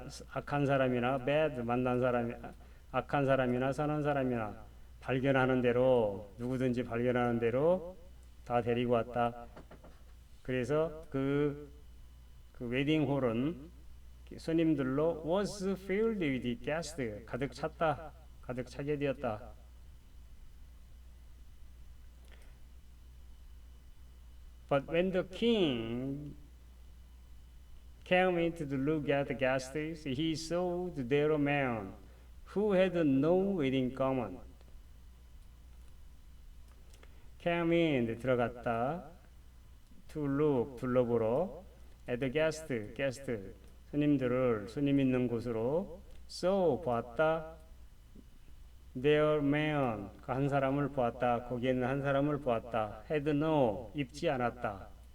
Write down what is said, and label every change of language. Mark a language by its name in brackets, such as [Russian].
[Korean] 악한 사람이나 bad 만난 사람이 악한 사람이나 선한 사람이나 발견하는 대로 누구든지 발견하는 대로 다 데리고 왔다. 그래서 그 웨딩홀은 손님들로 [English] was filled with guests [Korean] 가득 차게 되었다. [English] But when the king came in to look at the guests, he saw there a man who had no wedding garment. Came in [Korean] 들어갔다. [English] To look [Korean] 둘러보러. [English] At the guest [Korean] 손님 있는 곳으로. So 보았다. [English] There man [Korean] 한 사람을 보았다. 거기에 있는 한 사람을 보았다. [English] Had no [Korean] 입지 않았다.